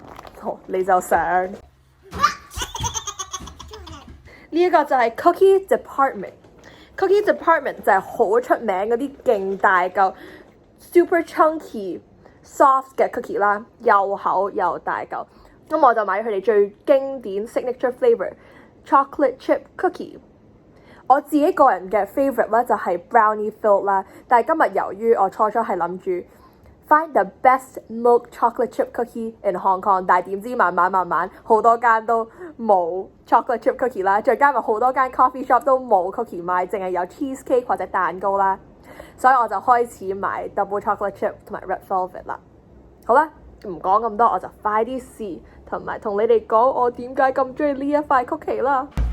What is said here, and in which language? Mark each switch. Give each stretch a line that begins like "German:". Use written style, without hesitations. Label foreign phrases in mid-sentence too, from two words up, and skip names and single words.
Cantonese: 好，你就上呢一個就係
English: Cookie Department。 Cookie Department
Cantonese: 就係好出名嗰啲勁大嚿
English: super chunky soft
Cantonese: 嘅 cookie 啦，又厚又大嚿。咁我就買佢哋最經典
English: signature flavor chocolate chip cookie。
Cantonese: 我自己個人嘅 favorite 咧就係
English: brownie filled
Cantonese: 啦，但係今日由於我初係諗住
English: find the best milk chocolate chip cookie in Hong Kong，
Cantonese: 但係點知慢慢好多間都冇
English: chocolate chip cookie
Cantonese: 啦，再加埋好多間
English: coffee shop
Cantonese: 都冇 cookie 賣，淨係有 cheesecake 或者蛋糕啦，所以我就開始買
English: double chocolate chip
Cantonese: 同埋
English: red velvet
Cantonese: 啦。好啦，唔講咁多，我就快啲試，同埋同你哋講我點解咁中意呢一塊曲奇啦。